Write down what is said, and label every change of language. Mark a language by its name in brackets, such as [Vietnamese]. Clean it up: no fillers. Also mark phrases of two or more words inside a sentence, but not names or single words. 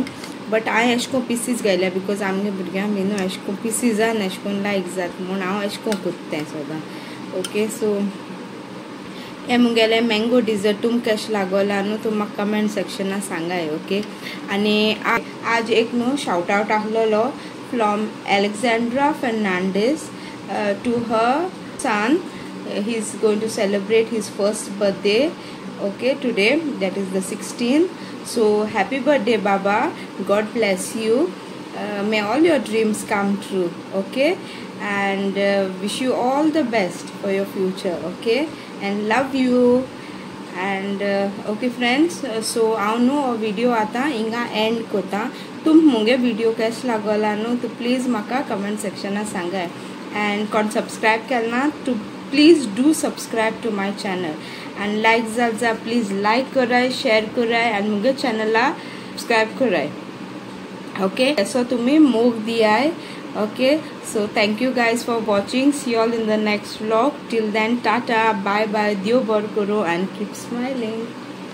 [Konkani] बट हांवें अशें करून पिसीस घायल्या बिकॉज आमगे भुरग्यांक बी न्हू अशें करून पिसीजान अशें करून लायक जाता म्हूण हांव अशें करून कोत्तें सदां. ओके, सो हें मुगेलें [English] mango dessert [Konkani] तुमकां कशें लागोलां न्हू तुमी म्हाका कमेंट सेक्शनां सांगाय. ओके, आनी आज एक न्हू [English] shout out [Konkani] आहलोलो [English] from Alexandra Fernandez to her son. He's going to celebrate his first birthday, okay, today, that is the 16th. So happy birthday Baba, God bless you, may all your dreams come true. Okay, and wish you all the best for your future. Okay, and love you. And okay friends, so [Konkani] हांव न्हू हो व्हिडिओ आतां हिंगा एंड कोता. तुमकां मुगे व्हिडिओ कशें लागोला न्हू तूं प्लीज म्हाका कमेंट सेक्शनां सांगाय. [English] एंड [Konkani] कोण सबस्क्रायब केलना [English] टू please do subscribe to my channel. [Konkani] एंड लाइक जा प्लीज लाइक कराय, शेयर कराय एंड मुगे चॅनला सब्सक्राइब कराय. ओके, सो तुम्ही मोग दियाय. [English] ओके, so thank you guys for watching. See you all in the next vlog. Till then, tata, bye bye, [Konkani] Dio bar karo [English] and keep smiling.